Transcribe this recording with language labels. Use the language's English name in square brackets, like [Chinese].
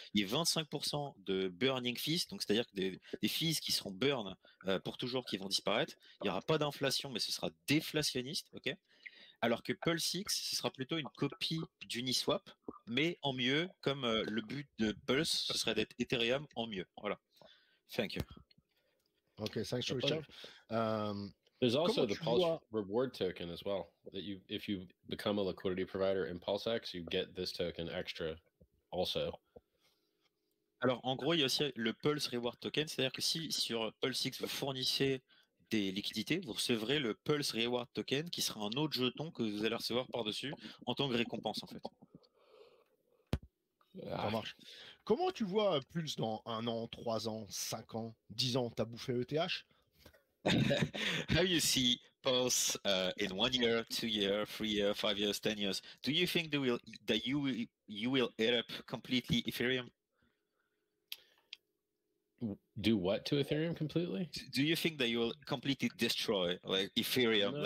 [French] Il y a 25% de burning fees, donc c'est-à-dire que des fees qui seront burn pour toujours, qui vont disparaître. Il n'y aura pas d'inflation, mais ce sera déflationniste. Ok? Alors que PulseX, ce sera plutôt une copie d'Uniswap, mais en mieux, comme le but de Pulse, ce serait d'être Ethereum en mieux. [English] Voilà. Thank you. Okay, thanks, Richard. There's also the Pulse reward token as well. That if you become a liquidity provider in PulseX, you get this token extra also. [French] Alors, en gros, il y a aussi le Pulse Reward Token, c'est-à-dire que si sur PulseX vous fournissez des liquidités, vous recevrez le Pulse Reward Token qui sera un autre jeton que vous allez recevoir par-dessus en tant que récompense en fait. Ça marche. Comment tu vois Pulse dans 1 an, 3 ans, 5 ans, 10 ans? T'as bouffé ETH? [English] How you see Pulse in 1 year, 2 years, 3 years, 5 years, 10 years? Do you think that you will eat up completely Ethereum? Do what to Ethereum completely? Do you think that you will completely destroy like Ethereum?